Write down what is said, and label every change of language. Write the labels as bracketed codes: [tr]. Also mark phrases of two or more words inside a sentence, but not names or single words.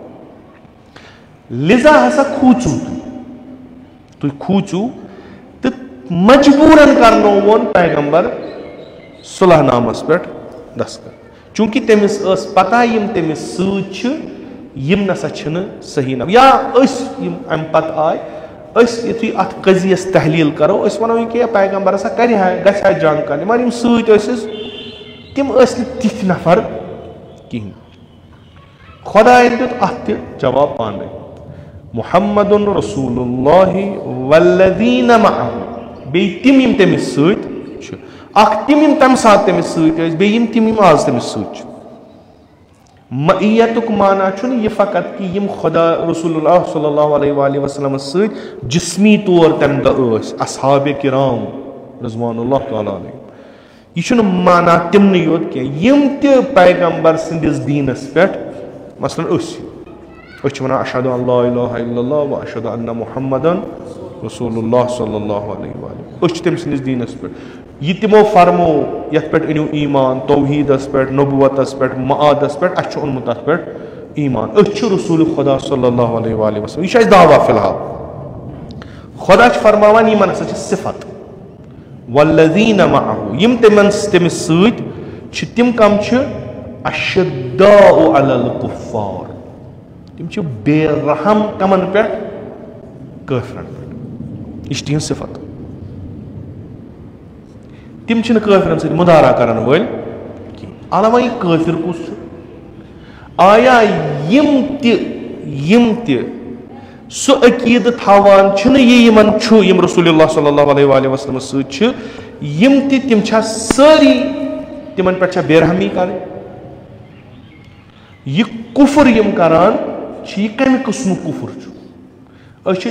[ks] لِذا ہسا کھوٗژِو تُہۍ کھوٗژِو تہٕ مجبوٗرن کرنووُن پیغمبر صلح نامس پٮ۪ٹھ دستخط چوٗنٛکہِ تٔمِس ٲس پتہ یِم تٔمِس سۭتۍ چھِ یم نسا چھنہ صحیح نہ یا اس یم ام پت آئے اس یتھُے اتھ قضیس تحلیل کرو اس ونو یہ کہ پیغمبر ہسا کرِ ہا گژھِ ہا جنگ کرنہِ مگر یم سۭتۍ ٲسِس تِم ٲسۍ نہٕ تِتھۍ نفر کِہیٖنۍ خۄدایَن دیُت اتھ تہِ جواب پانے [ar] محمد رسول اللہ والذین معه [ks] بیٚیہِ تِم یم تٔمِس سۭتۍ چھِ اکھ تِم یم تمہِ ساتہٕ تٔمِس سۭتۍ ٲسۍ بیٚیہِ یم تِم یم آز تٔمِس سۭتۍ چھِ معیتُک معنی چھُنہٕ یہِ فقط کہِ یم خدا [ar] رسول اللہ صلی اللہ علیہ وآلہ وسلمس [ks] سۭتۍ جسمی طور تمہِ دۄہ ٲسۍ اصحاب کرام [ar] رضوان اللہ تعالیٰ علیہ [ks] یہ چھُنہٕ معنی تِمنٕے یوت کینٛہہ یم تہِ پیغمبر سٕنٛدِس دیٖنس پٮ۪ٹھ مثلاً أسۍ چھِ ونان [ar] اشہدُ ان لا الہ الا اللہ و اشہدُ ان محمدن رسول اللہ صلی اللہ علیہ [ks] وآلہ أسۍ چھِ تٔمۍ سٕنٛدِس دیٖنس پٮ۪ٹھ یہ تمو فرمو یتھ پٮ۪ٹھ أنِو ایمان توحیدس پٮ۪ٹھ نبوتس پٮ۪ٹھ معادس پٮ۪ٹھ اسہِ چھُ اوٚنمُت تتھ پٮ۪ٹھ ایمان أسۍ چھِ رسول خدا [ar] صلی اللہ علیہ وآلہ وسلم [ks] یہ چھُ اسہِ دعوا فی الحال خدا چھُ فرماوان یمن ہسا چھِ صفت [ar] والذین معه [ks] یم تٔمِس سۭتۍ چھِ تِم کم چھِ [ar] اشداء علی الکفار [ks] تِم چھِ بے رحم کمن پٮ۪ٹھ کٲفرن پٮ۪ٹھ یہ چھِ تِہنٛز صفت تِم چھِنہٕ کٲفرن سۭتۍ مدارا کرن وٲلۍ کینٛہہ علاوہ یہِ کٲفر کُس چھُ آیا یم تہِ سُہ عقیدٕ تھاوان چھِنہٕ یہِ یِمن چھُ یم [ar] رسول اللہ صلی اللہ علیہ وآلہ وسلمس [ks] سۭتۍ چھِ یم تہِ تِم چھا سٲری تِمن پٮ۪ٹھ چھا بے رحمی کرٕنۍ یہِ کُفر یم کران چھِ یہِ کمہِ قٕسمُک کُفر چھُ أسۍ چھِ